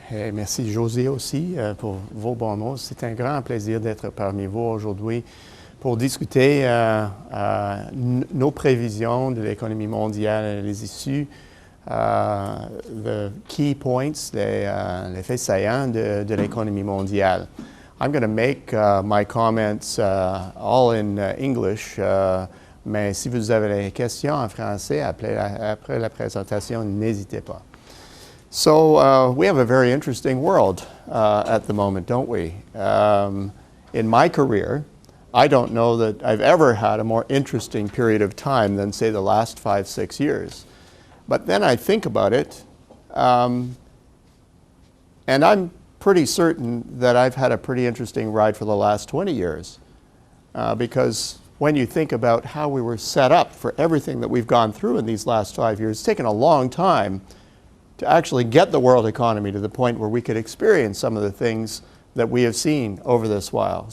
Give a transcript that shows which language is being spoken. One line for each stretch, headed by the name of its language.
French: Et merci, José, aussi, pour vos bons mots. C'est un grand plaisir d'être parmi vous aujourd'hui pour discuter nos prévisions de l'économie mondiale, les issues,
English: the key points,
French: les faits saillants de l'économie mondiale.
English: I'm going to make my comments all in English.
French: Mais si vous avez des questions en français après la présentation, n'hésitez pas.
English: So we have a very interesting world at the moment, don't we? In my career, I don't know that I've ever had a more interesting period of time than, say, the last 5, 6 years. But then I think about it, and I'm pretty certain that I've had a pretty interesting ride for the last 20 years because when you think about how we were set up for everything that we've gone through in these last 5 years, it's taken a long time to actually get the world economy to the point where we could experience some of the things that we have seen over this while.